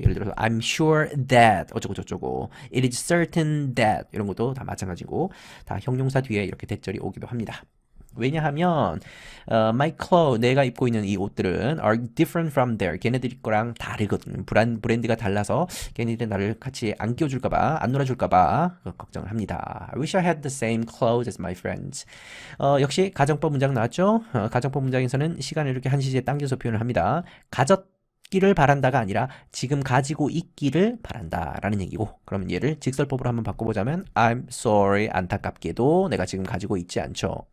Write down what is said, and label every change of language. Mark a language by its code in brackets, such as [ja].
[ko] 예를 들어서 [en] I'm sure that [ko] 어쩌고 저쩌고 [en] it is certain that [ko] 이런 것도 다 마찬가지고 다 형용사 뒤에 이렇게 that절이 오기도 합니다. 왜냐하면 my clothes, 내가 입고 있는 이 옷들은 [en] are different from their. [ko] 걔네들 거랑 다르거든. 브랜드가 달라서 걔네들 나를 같이 안 끼워줄까봐, 안 놀아줄까봐 걱정을 합니다. [en] I wish I had the same clothes as my friends. [ko] 역시 가정법 문장 나왔죠? 가정법 문장에서는 시간을 이렇게 한 시제에 당겨서 표현을 합니다. 가졌기를 바란다가 아니라 지금 가지고 있기를 바란다라는 얘기고, 그러면 얘를 직설법으로 한번 바꿔보자면 [en] I'm sorry, [ko] 안타깝게도 내가 지금 가지고 있지 않죠.